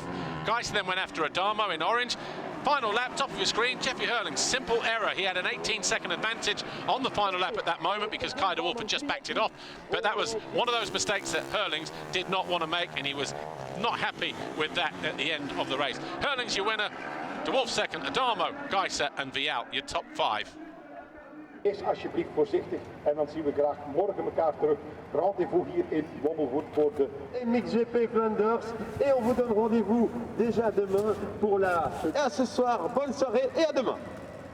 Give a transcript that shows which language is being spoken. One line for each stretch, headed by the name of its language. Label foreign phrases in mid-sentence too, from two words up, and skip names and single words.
English: Geiser then went after Adamo in orange. Final lap, top of your screen, Jeffrey Hurlings, simple error. He had an 18-second advantage on the final lap at that moment because Kai de Wolf had just backed it off. But that was one of those mistakes that Hurlings did not want to make, and he was not happy with that at the end of the race. Hurlings, your winner. De Wolf 2nd, Adamo, Geiser en Vial, your top 5.
Dutch: Wees alsjeblieft voorzichtig en dan zien we graag morgen elkaar terug. Rendez-vous hier in Lommel voor de MXGP Flanders.
French: Et on vous donne rendez-vous déjà demain pour la... Et à ce soir, bonne soirée et à demain.